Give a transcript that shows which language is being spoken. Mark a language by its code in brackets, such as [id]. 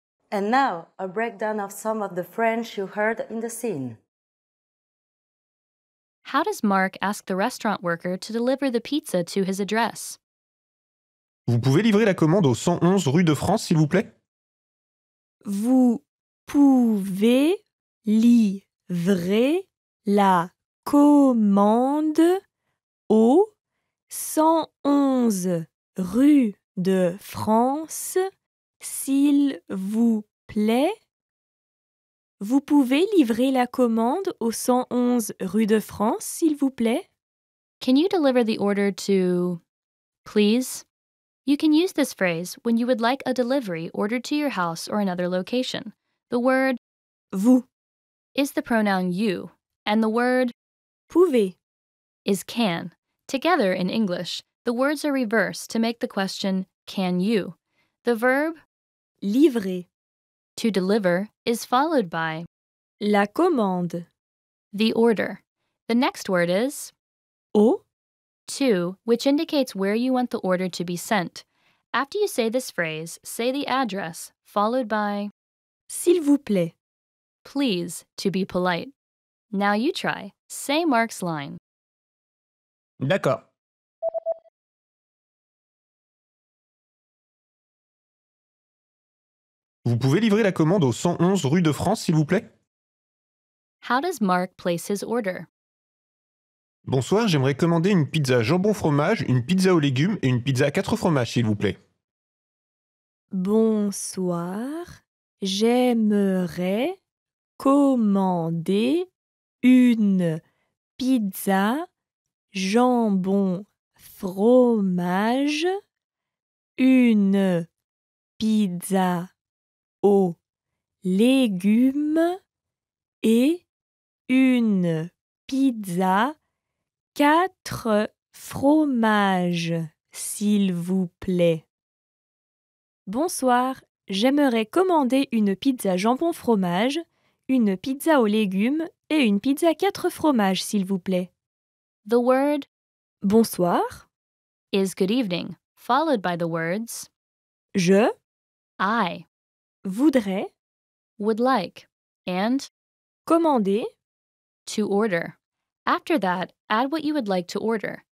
[en] And now, a breakdown of some of the French you heard in the scene. How does Mark ask the restaurant worker to deliver the pizza to his address? [fr] Vous pouvez livrer la commande au 111 rue de France, s'il vous plaît? Vous pouvez livrer la commande au 111 rue de France, s'il vous plaît? Vous pouvez livrer la commande au 111 rue de France, s'il vous plaît? [en] Can you deliver the order to, please? You can use this phrase when you would like a delivery ordered to your house or another location. The word [fr] Vous [en] is the pronoun you, and the word [fr] pouvez. [en] is can. Together in English, the words are reversed to make the question, can you? The verb [fr] Livrer. [en] to deliver is followed by [fr] La commande. [en] the order. The next word is [fr] Au. [en] to, which indicates where you want the order to be sent. After you say this phrase, say the address, followed by [fr] S'il vous plaît. [en] please to be polite. Now you try. Say Mark's line. [fr] D'accord. Vous pouvez livrer la commande au 111 rue de France, s'il vous plaît? [en] How does Mark place his order? [fr] Bonsoir, j'aimerais commander une pizza jambon fromage, une pizza aux légumes et une pizza à 4 fromages, s'il vous plaît. Bonsoir. J'aimerais commander une pizza jambon fromage, une pizza aux légumes et une pizza 4 fromages, s'il vous plaît. Bonsoir, j'aimerais commander une pizza jambon fromage, une pizza aux légumes et une pizza 4 fromages, s'il vous plaît. [en] The word [fr] Bonsoir, [en] is good evening, followed by the words [fr] je [en] I [fr] voudrais [en] would like and [fr] commander [en] to order. After that, add what you would like to order.